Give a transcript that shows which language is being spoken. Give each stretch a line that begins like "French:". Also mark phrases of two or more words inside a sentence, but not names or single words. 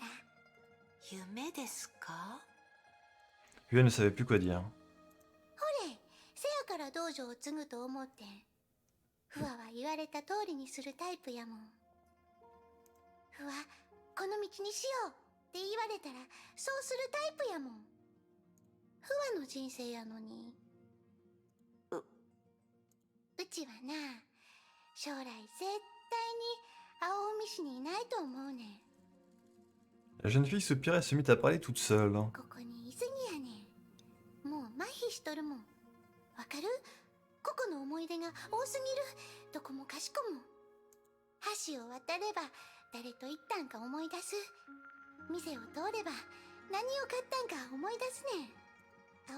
Japanese: 夢ですか？
French: Hua ne savait plus quoi dire.
Japanese: ほれ、せやから道場を継ぐと思ってん。フワは言われた通りにするタイプやもん。フワ、この道にしようって言われたらそうするタイプやもん。フワの人生やのに。うちはな、将来絶対に青海市にいないと思うねん。
French: La jeune fille soupira et se mit à parler toute seule.
Japanese: ここにいすぎやねん。もう麻痺しとるもん。わかる？ここの思い出が多すぎる。どこもかしこも。橋を渡れば誰と行ったんか思い出す。店を通れば何を買ったんか思い出すねん。